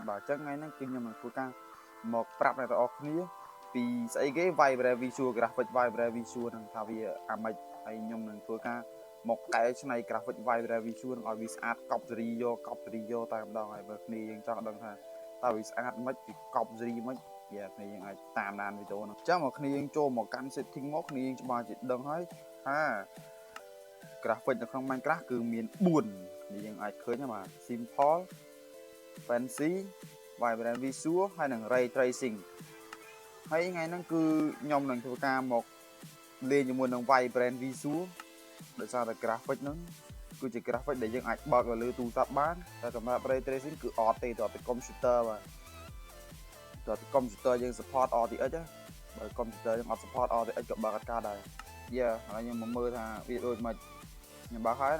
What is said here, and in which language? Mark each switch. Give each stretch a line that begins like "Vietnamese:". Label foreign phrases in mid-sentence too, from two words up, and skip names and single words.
Khmer: បាទអញ្ចឹងថ្ងៃហ្នឹងគឺខ្ញុំនឹងធ្វើការមកប្រាប់អ្នកទាំងអស់គ្នាពីស្អីគេ Vibrant Visual Graphic Vibrant Visual ហ្នឹងថាវាអាម៉េចហើយខ្ញុំនឹងធ្វើការមកកែច្នៃ graphic Vibrant Visual ឲ្យវាស្អាតកប់សេរីយកតែម្ដងហើយបើគ្នាយើងចង់ដឹងថាតើវាស្អាតមិនវាកប់សេរីមិនគ្នាយើងអាចតាមដានវីដេអូហ្នឹងអញ្ចឹងមកគ្នាយើងចូលមកកាន់ setting មកគ្នាយើងច្បាស់ជាដឹងហើយថា graphic នៅក្នុង Minecraft គឺមាន4នេះយើងអាចឃើញបាទ
English: simple fancy vibrant visual
Khmer: ហើយនិង
English: ray tracing
Khmer: ហើយថ្ងៃហ្នឹងគឺខ្ញុំនឹងធ្វើការមកលេងជាមួយនឹង vibrant visual ដោយសារតែ graphic ហ្នឹងគឺជា graphic ដែលយើងអាចបើកនៅលើទូរស័ព្ទបានតែ សម្រាប់
English: ray tracing
Khmer: គឺអត់ទេទៅពី computer បាទទៅពី computer យើង support RTX បើ computer យើងអត់ support RTX ក៏បើកអត់កើតដែរយ៉ាឥឡូវខ្ញុំមកមើលថាវាដូចម៉េចខ្ញុំបើកហើយ